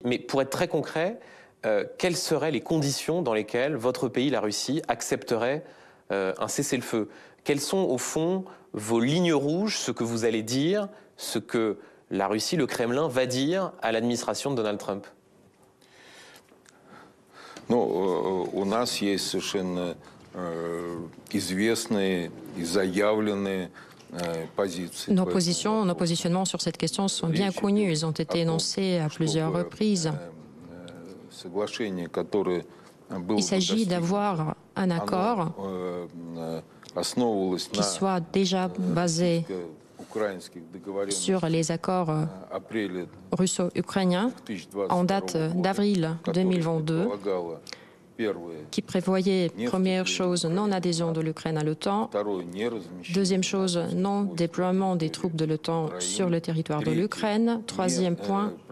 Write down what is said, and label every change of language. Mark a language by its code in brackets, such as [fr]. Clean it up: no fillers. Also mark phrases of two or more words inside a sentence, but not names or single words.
[fr] Mais pour être très concret, quelles seraient les conditions dans lesquelles votre pays, la Russie, accepterait un cessez-le-feu? Quelles sont au fond vos lignes rouges, ce que vous allez dire, ce que la Russie, le Kremlin va dire à l'administration de Donald Trump? [ru] У нас есть совершенно известные и заявленные позиции. [fr] Nos positionnements sur cette question sont bien connus. Ils ont été énoncés à plusieurs reprises. Il s'agit d'avoir un accord qui soit déjà basé sur les accords russo-ukrainiens en date d'avril 2022, qui prévoyait, première chose, non-adhésion de l'Ukraine à l'OTAN, deuxième chose, non-déploiement des troupes de l'OTAN sur le territoire de l'Ukraine, troisième point,